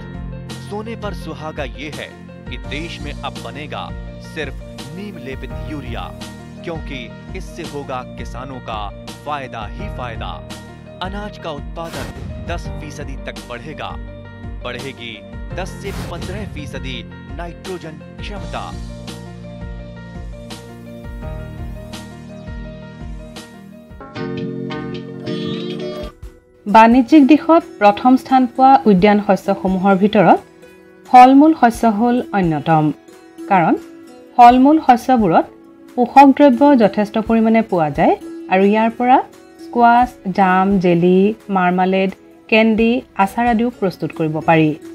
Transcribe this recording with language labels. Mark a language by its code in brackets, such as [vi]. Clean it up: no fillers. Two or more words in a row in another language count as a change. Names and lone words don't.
[hi] सोने पर सुहागा ये है कि देश में अब बनेगा सिर्फ नीम लेपित यूरिया, क्योंकि इससे होगा किसानों का फायदा ही फायदा। अनाज का उत्पादन 10% तक बढ़ेगा। बढ़ेगी 10 से 15% नाइट्रोजन क्षमता। [as] বাণিজ্যিক দিশত প্ৰথম স্থান পোৱা উদ্যান শস্যসমূহৰ ভিতৰত ফলমূল শস্য হ'ল অন্যতম। কাৰণ ফলমূল শস্যবোৰত পোষক দ্ৰব্য যথেষ্ট পৰিমাণে পোৱা যায় আৰু ইয়াৰ পৰা স্কোৱাছ, জাম, জেলি, মাৰ্মালেড, কেণ্ডি, আচাৰ আদিও প্ৰস্তুত কৰিব পাৰি।